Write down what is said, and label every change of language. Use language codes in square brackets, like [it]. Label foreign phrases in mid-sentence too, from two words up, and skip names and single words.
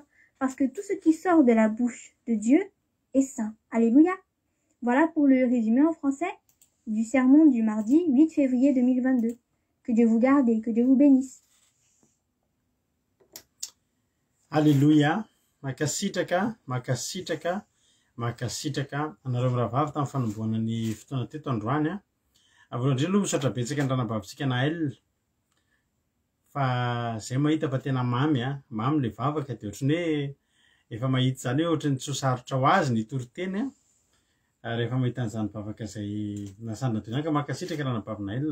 [fr] Parce que tout ce qui sort de la bouche de Dieu est saint. Alléluia. Voilà pour le résumé en français du sermon du mardi 8 février 2022. Que Dieu vous garde et que Dieu vous bénisse. Alléluia. [mg] Makasitraka anareo mirahavavy tamin'ny fanomboana ny fotoana teto androany a. Voalohany indrindra aloha misaotra betsaka ny ranabavintsika Naël fa zay mahita fa tena mamy a, mamy le vavaka de ohatrany hoe efa mahita zany hoe ohatrany tsy ho sarotra ho azy ny toriteny a rehefa mahita an'izany vavaka zay nasandra teo zany ka makasitraka ranabavy Naël.